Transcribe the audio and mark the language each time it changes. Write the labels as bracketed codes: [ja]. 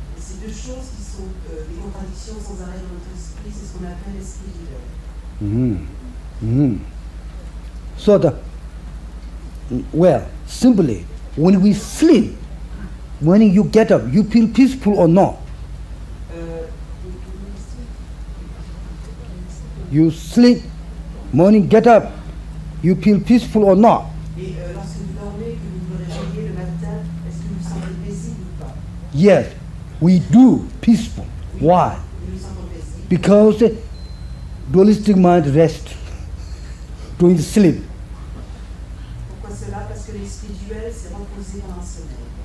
[fr] Et ces deux choses qui sont des contradictions sans arrêt dans notre esprit, c'est ce qu'on appelle l'esprit duel. [en] So simply, when we sleep, when you get up, you feel peaceful or not? You sleep, Morning, get up. You feel peaceful or not? [fr] Et lorsque vous dormez, que vous vous réveillez le matin, est-ce que vous vous sentez paisible ou pas? [en] Yes, we do peaceful. Why? [fr] Nous nous sentons paisibles. [en] Because dualistic mind rests during sleep. [fr] Pourquoi cela? Parce que l'esprit duel s'est reposé pendant le sommeil.